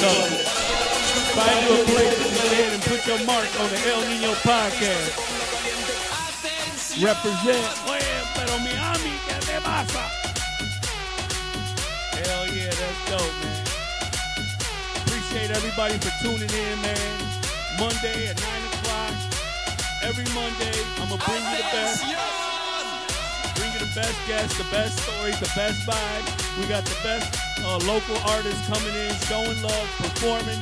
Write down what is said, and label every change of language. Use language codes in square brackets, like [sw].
[en] Find you a place to go ahead and put your mark on the El Nino podcast. Represent. [es] Oye, pero Miami, ¿qué te pasa? [en] Hell yeah, that's dope, man. Appreciate everybody for tuning in, man. Monday at 9 o'clock. Every Monday, I'm going to bring you the best. Bring you the best guests, the best stories, the best vibe. We got the best local artists coming in, showing love, performing.